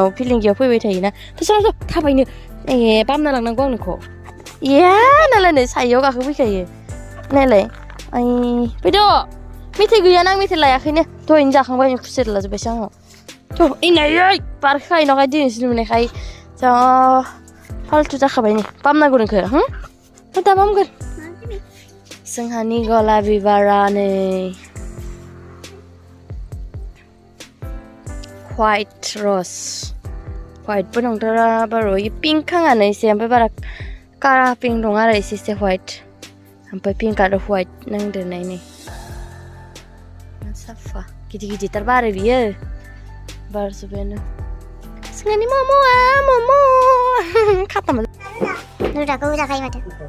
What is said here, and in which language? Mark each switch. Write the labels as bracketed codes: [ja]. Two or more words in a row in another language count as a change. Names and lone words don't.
[brx] फिलिंगियाव फैबाय थायोना फैसा थाबायनो बामना लांनांगौ आंनोखौ नालाय नै सायाव गाखोफैखायो नालाय फैद' मेथाइ गैयाना आं मेथाइ लायाखैनो दहायनो जाखांबाय खुसेर लाजोब्बायसो आंनाव इनायै बारखायो नखाय दिनैसो नुनायखाय जा फाल्थु जाखाबाय नै बामनांगौ नोंखो दा बामगोन जोंहानि गला बिबारा नै [en] white rose [brx] whiteबो नंथारा बारु पिंक खाङानो एसे ओमफ्राय बारा कारा पिंक दं आरो एसे white ओमफ्राय पिंक आरो white नांदेरनाय नै साफा गिदिर-गिदिरथार बारो बियो बारजोब्बायानो जोंहानि मम' खाथामोन रोदाखौ जाखायो माथो